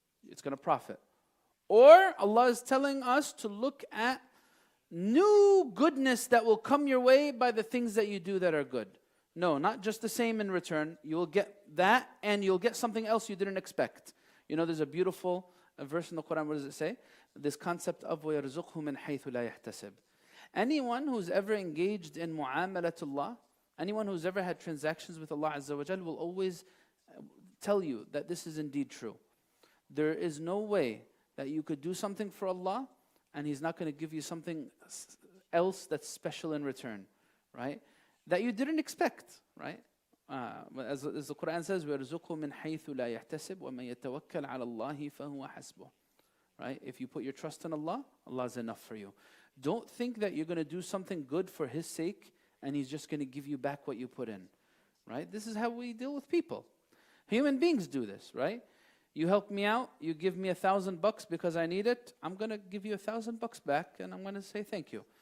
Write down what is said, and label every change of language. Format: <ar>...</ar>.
<en>It's going to profit. Or Allah is telling us to look at new goodness that will come your way by the things that you do that are good. No, not just the same in return. You'll get that and you'll get something else you didn't expect. You know, there's a beautiful verse in the Quran. What does it say? This concept of</en> <ar>وَيَرْزُقْهُ مِنْ حَيْثُ لَا يَحْتَسِبْ.</ar> <en>Anyone who's ever engaged in mu'amalatullah, anyone who's ever had transactions with Allah Azza wa Jal will always tell you that this is indeed true. There is no way that you could do something for Allah and He's not going to give you something else that's special in return, right? That you didn't expect, right? As the Quran says,</en> <ar>وَيَرْزُقْهُ مِنْ حَيْثُ لَا يَحْتَسِبْ وَمَنْ يَتَوَكَّلْ عَلَى اللَّهِ فَهُوَ حَسْبُهُ.</ar> <en>Right? If you put your trust in Allah, Allah is enough for you. Don't think that you're going to do something good for His sake and He's just going to give you back what you put in. Right? This is how we deal with people. Human beings do this, right? You help me out, you give me $1,000 because I need it, I'm going to give you $1,000 back and I'm going to say thank you.</en>